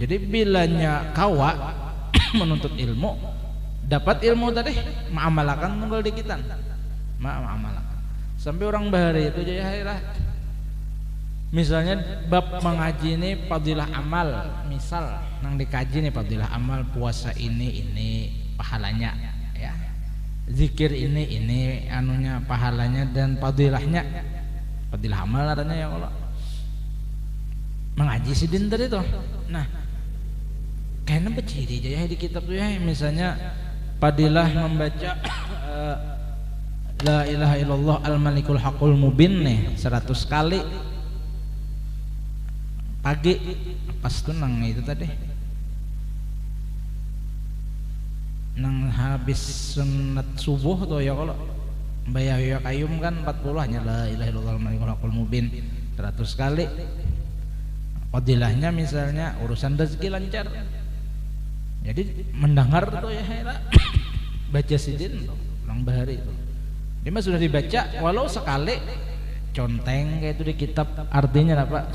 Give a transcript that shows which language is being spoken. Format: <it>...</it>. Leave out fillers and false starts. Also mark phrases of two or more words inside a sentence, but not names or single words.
<bjn>Jadi bilanya kawa menuntut ilmu, dapat ilmu tadi mengamalkan tunggal dikitan, mengamalkan sampai orang bahari itu jadi misalnya bab mengaji ini fadilah amal, misal nang dikaji nih fadilah amal, puasa ini pahalanya, ya zikir ini anunya pahalanya dan fadilahnya, fadilah amal adanya</bjn> <ar>يا الله.</ar> <bjn>Mengaji sidin tadi tuh. Nah, kayaknya beciri aja ya di kitab tuh ya, misalnya fadilah membaca</bjn> <ar>لا إله إلا الله الملك الحق المبين</ar> <bjn>nih 100 kali pagi pas tuh nang itu tadi nang habis sunat subuh tuh ya kalau bayar kayum kan 40 hanya</bjn> <ar>لا إله إلا الله الملك الحق المبين</ar> <bjn>100 kali. Fadilahnya misalnya urusan rezeki lancar. Jadi mendengar tuh ya baca sidin tuh orang bahari itu. Dia mah sudah dibaca walau sekali conteng kayak itu di kitab, artinya apa?</bjn>